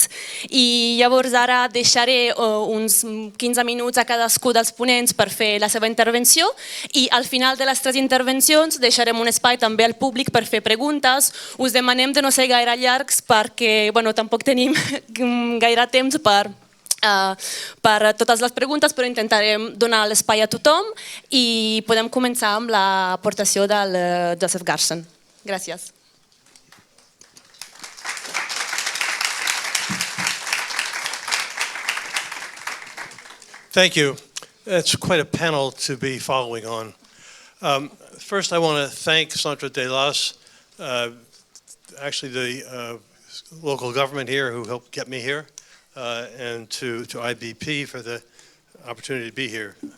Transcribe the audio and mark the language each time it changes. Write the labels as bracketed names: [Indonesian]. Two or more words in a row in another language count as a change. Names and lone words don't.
[Catalan] I llavors ara deixaré uns 15 minuts a cadascú dels ponents per fer la seva intervenció i al final de les 3 intervencions deixarem un espai també al públic per fer preguntes. Us demanem de no ser gaire llargs perquè tampoc tenim gaire temps per totes les preguntes, però intentarem donar l'espai a tothom i podem començar amb l'aportació del Gerson. Gràcies. [English] Thank you. It's quite a panel to be following on. First, I want to thank Centre Delàs, actually the local government here who helped get me here, and to IBP for the opportunity to be here.